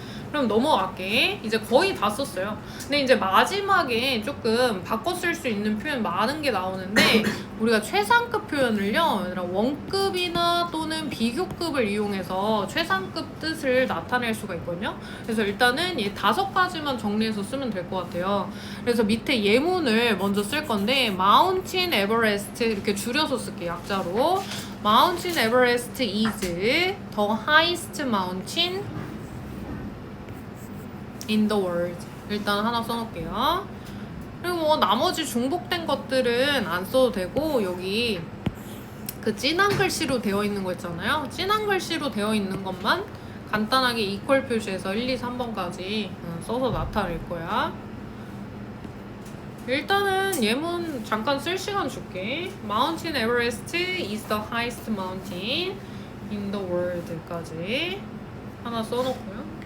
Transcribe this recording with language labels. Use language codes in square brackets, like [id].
[ko] 그럼 넘어갈게. 이제 거의 다 썼어요. 근데 이제 마지막에 조금 바꿔 쓸 수 있는 표현 많은 게 나오는데 우리가 최상급 표현을요 얘들아 원급이나 또는 비교급을 이용해서 최상급 뜻을 나타낼 수가 있거든요. 그래서 일단은 이 5가지만 정리해서 쓰면 될 것 같아요. 그래서 밑에 예문을 먼저 쓸 건데 Mountain Everest 이렇게 줄여서 쓸게요. 약자로 [en] Mountain Everest is the highest mountain in the world. [ko] 일단 하나 써놓을게요. 그리고 뭐 나머지 중복된 것들은 안 써도 되고 여기 그 진한 글씨로 되어 있는 거 있잖아요. 진한 글씨로 되어 있는 것만 간단하게 이퀄 표시해서 1, 2, 3번까지 써서 나타낼 거야. 일단은 예문 잠깐 쓸 시간 줄게. [en] Mountain Everest is the highest mountain in the world까지 [ko] 하나 써놓고요.